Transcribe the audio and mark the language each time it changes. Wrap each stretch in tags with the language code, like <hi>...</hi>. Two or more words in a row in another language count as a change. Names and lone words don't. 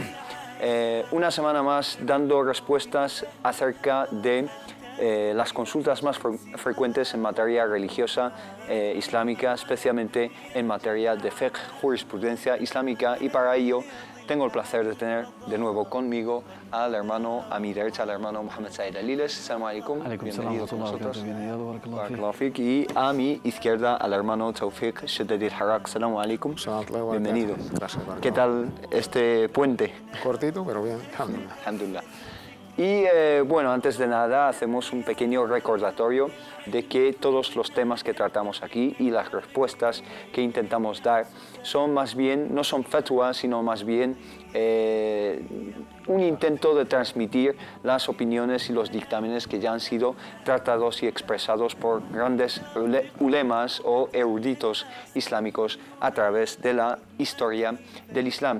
<es>Una semana más dando respuestas acerca de las consultas más frecuentes en materia religiosa islámica, especialmente en materia de fiqh, jurisprudencia islámica, y para ello tengo el placer de tener de nuevo conmigo al hermano, a mi derecha, al hermano Mohamed Said Aliles.</es> <ar>السلام عليكم,</ar> <es>bienvenido con nosotros. Y a mi izquierda al hermano Tawfiq Shaddadil Harak.</es> <ar>السلام عليكم,</ar> <es>bienvenido. Gracias. ¿Qué tal este puente? Cortito, pero bien. Alhamdulillah. Y bueno, antes de nada hacemos un pequeño recordatorio de que todos los temas que tratamos aquí y las respuestas que intentamos dar son más bien, no son fatwa, sino más bien un intento de transmitir las opiniones y los dictámenes que ya han sido tratados y expresados por grandes ulemas o eruditos islámicos a través de la historia del Islam.</es>